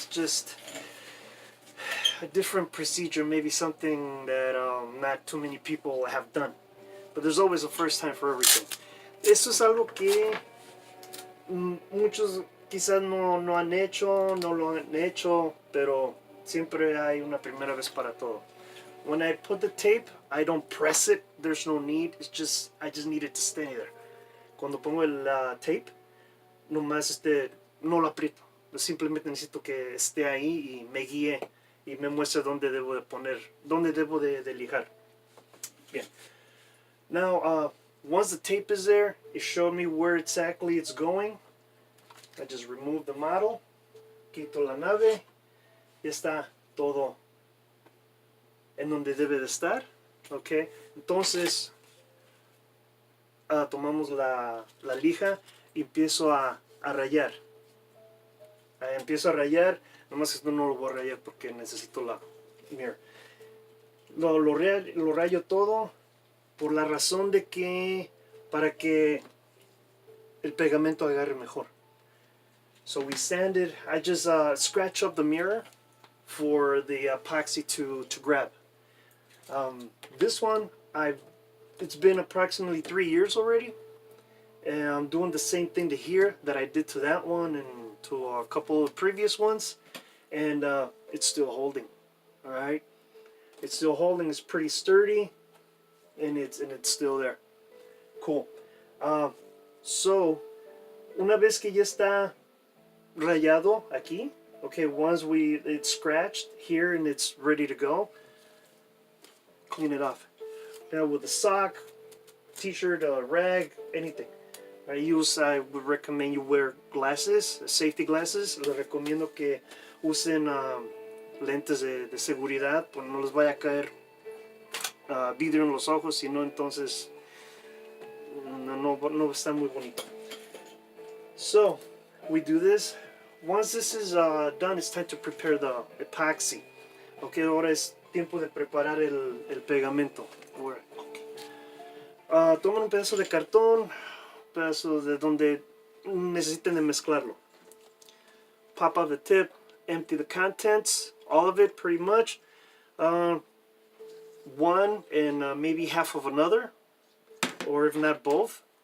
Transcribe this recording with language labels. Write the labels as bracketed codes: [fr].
[en] It's just a different procedure, maybe something that not too many people have done. But there's always a first time for everything. [es] Eso es algo que muchos quizás no han hecho, no lo han hecho, pero siempre hay una primera vez para todo. [en] When I put the tape, I don't press it. There's no need. I just need it to stay there. [es] Cuando pongo el tape, nomás no lo aprieto. Simplemente necesito que esté ahí y me guíe y me muestre dónde debo de poner, dónde debo de lijar. Bien. [en] Now, once the tape is there, it showed me where exactly it's going. I just remove the model, [es] quito la nave, ya está todo en donde debe de estar. Okay. Entonces, tomamos la lija y empiezo a rayar. Empiezo a rayar, nomás esto no lo voy a rayar porque necesito la mirror. Lo rayo todo por la razón de que para que el pegamento agarre mejor. [en] So we sanded. I just scratch up the mirror for the epoxy to grab. This one, it's been approximately 3 years already, and I'm doing the same thing to here that I did to that one, and to a couple of previous ones, and it's still holding. All right, it's still holding. It's pretty sturdy, and it's still there. Cool. So [es] una vez que ya está rayado aquí, [en] okay, once it's scratched here and it's ready to go, clean it off. Now with a sock, t-shirt, a rag, anything. I would recommend you wear glasses, safety glasses. [es] Les recomiendo que usen lentes de seguridad, pues no les vaya a caer vidrio en los ojos, sino entonces no está muy bonito. [en] So we do this. Once this is done, it's time to prepare the epoxy. [es] Okay, ahora es tiempo de preparar el pegamento. Toman un pedazo de cartón, pedazo de donde necesiten de mezclarlo. [en] Pop off the tip, empty the contents, all of it pretty much. One and maybe half of another, or if not both.